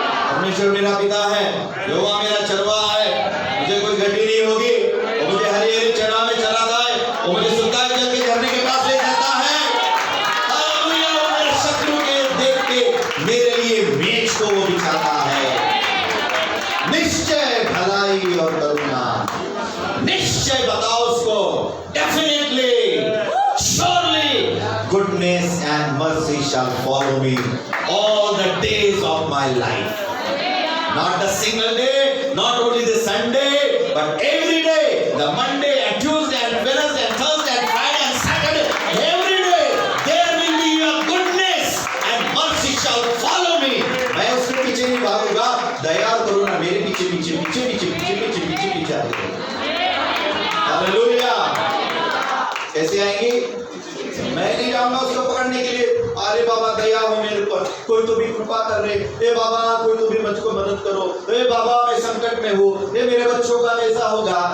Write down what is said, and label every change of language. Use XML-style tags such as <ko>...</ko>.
<hi>परमेश्वर मेरा पिता है, यहोवा मेरा चरवाहा है, मुझे कोई घटी नहीं होगी। वो मुझे हरी हरी चरा में चराता है, वो मुझे सुलगाए जल के झरने के पास ले जाता है। हालेलुया। वो मेरे शत्रु के देख के मेरे लिए मेज को वो बिछाता है। निश्चय भलाई और करुणा, निश्चय बताओ उसको,</hi> <en>Definitely, surely goodness and mercy shall follow me all the days of my life. Not a single day, not only the Sunday, but every day, the Monday and Tuesday and Wednesday and Thursday and Friday and Saturday, every day, there will be a goodness and mercy shall follow me.</en> <hi>मैं उसके पीछे नहीं भागूंगा, दया और करुणा मेरे पीछे पीछे पीछे पीछे पीछे पीछे पीछे पीछे आएगी। हालेलुया। कैसे आएंगी? मैं नहीं जाऊंगा उसको पकड़ने के लिए, अरे बाबा दया हो मेरे ऊपर, कोई तो भी कृपा कर रहे, ए बाबा कोई तो भी मुझको मदद करो, ए बाबा मैं संकट में हूँ, ए मेरे बच्चों का कैसा होगा।</hi>